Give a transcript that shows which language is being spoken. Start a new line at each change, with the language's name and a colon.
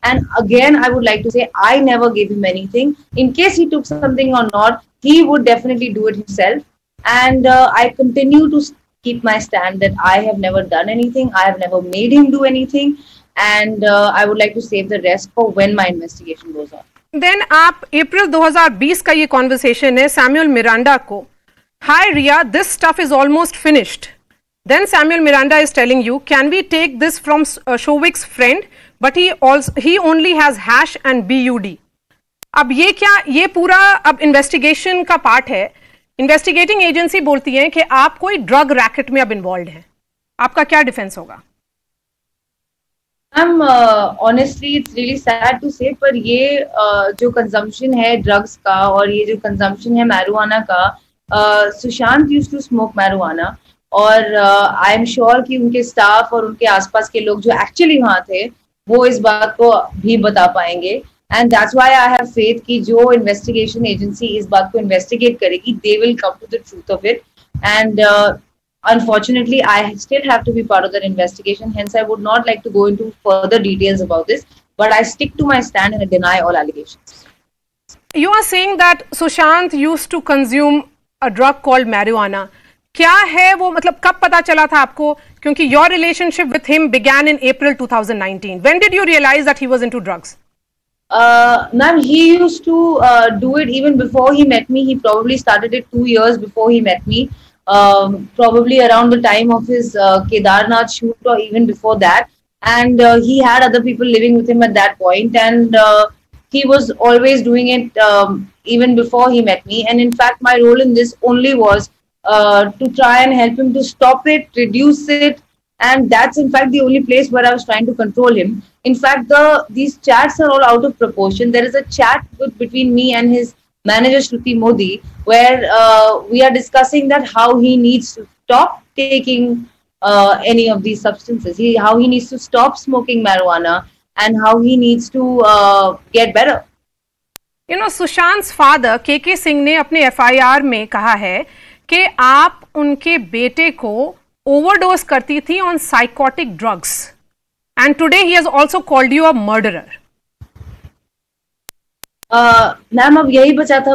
English: And again, I would like to say I never gave him anything. In case he took something or not, he would definitely do it himself. And I continue to keep my stand that I have never done anything. I have never made him do anything. And I would like to save the rest for when my investigation goes on.
Hindi: Then आप अप्रैल 2020 का ये conversation है Samuel Miranda को.
English: Hi Ria, this stuff is almost finished. Then Samuel Miranda is telling you, can we take this from Shovik's friend, but he only has hash and BUD.
Hindi: अब ये क्या, ये पूरा अब इन्वेस्टिगेशन का part है. Investigating agency बोलती है कि आप कोई ड्रग रैकेट में अब इन्वॉल्व हैं. आपका क्या डिफेंस होगा?
English: Honestly, it's really sad to say,
Hindi: पर ये जो कंजम्पशन है ड्रग्स का और ये जो कंजम्पशन है मैरिजुआना का, Sushant
English: used to smoke marijuana,
Hindi: और
English: I am sure
Hindi: कि उनके स्टाफ और उनके आसपास के लोग जो एक्चुअली वहाँ थे वो इस बात को भी बता पाएंगे.
English: and that's why I have faith
Hindi: कि जो इन्वेस्टिगेशन एजेंसी इस बात को इन्वेस्टिगेट करेगी,
English: They will come to the truth of it. And unfortunately, I still have to be part of that investigation. Hence, I would not like to go into further details about this. But I stick to my stand and I deny all allegations. You are saying that Sushant used to consume a drug called marijuana.
Hindi: क्या है वो, मतलब कब पता चला था आपको?
English: क्योंकि your relationship with him began in April 2019. When did you realize that he was into drugs? Ma'am, he used to do it even before he met me. He probably started it 2 years before he met me. Probably around the time of his Kedarnath shoot or even before that. And he had other people living with him at that point. And he was always doing it even before he met me. And in fact, my role in this only was to try and help him to stop it, reduce it. And that's in fact the only place where I was trying to control him. In fact, these chats are all out of proportion. There is a chat between me and his manager Shruti Modi, where we are discussing that how he needs to stop taking any of these substances, how he needs to stop smoking marijuana, and how he needs to get better. You know, Sushant's father KK Singh
Hindi: ने अपने FIR में कहा है कि आप उनके बेटे को ओवरडोज करती थी
English: On psychotic drugs, and today he has also called you a murderer.
Hindi: Ma'am, अब यही बचा था.